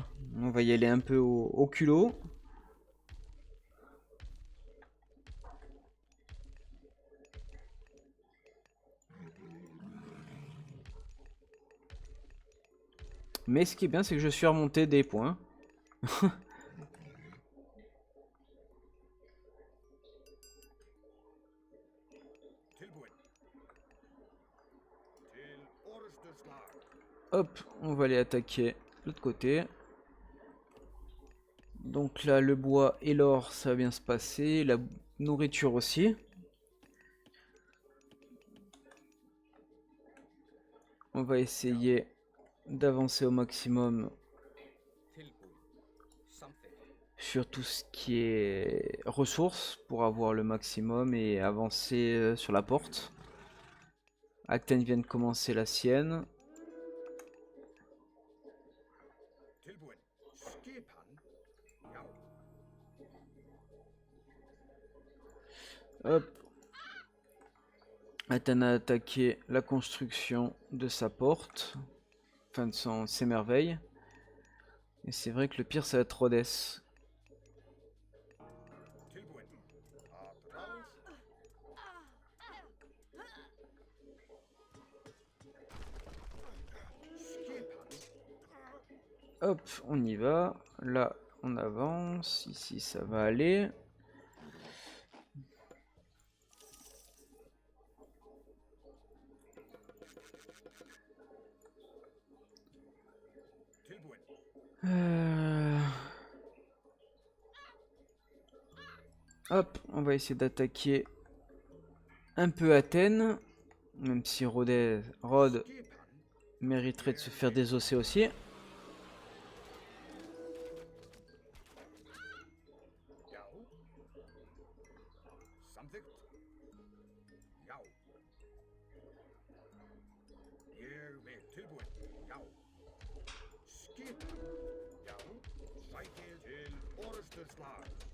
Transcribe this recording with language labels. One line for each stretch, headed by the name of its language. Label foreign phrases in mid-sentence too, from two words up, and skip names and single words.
French: On va y aller un peu au culot. Mais ce qui est bien, c'est que je suis remonté des points.
Icelandic: Tilbúin. Til orustuslag.
French: Hop, on va aller attaquer l'autre côté. Donc là, le bois et l'or, ça va bien se passer. La nourriture aussi. On va essayer d'avancer au maximum
Icelandic: Tilbúin. Samþykkt.
French: sur tout ce qui est ressources pour avoir le maximum et avancer sur la porte. Acten vient de commencer la sienne.
Icelandic: Tilbúin. Skipan. Já.
French: Hop. Acten a attaqué la construction de sa porte. Enfin de ses merveilles. Et c'est vrai que le pire, ça va être Rhodes.
Icelandic: Tilbúin. Aðráð. Skipan.
French: Hop, on y va. Là, on avance. Ici, ça va aller. Tilbúin. Hop, on va essayer d'attaquer un peu Athènes. Même si Rhodes
Icelandic: Skipan.
French: mériterait de se faire désosser aussi.
Icelandic: Já. Samþykkt. Já. Ég vil. Tilbúin. Já. Skipan. Já. Sækið til orustuslag.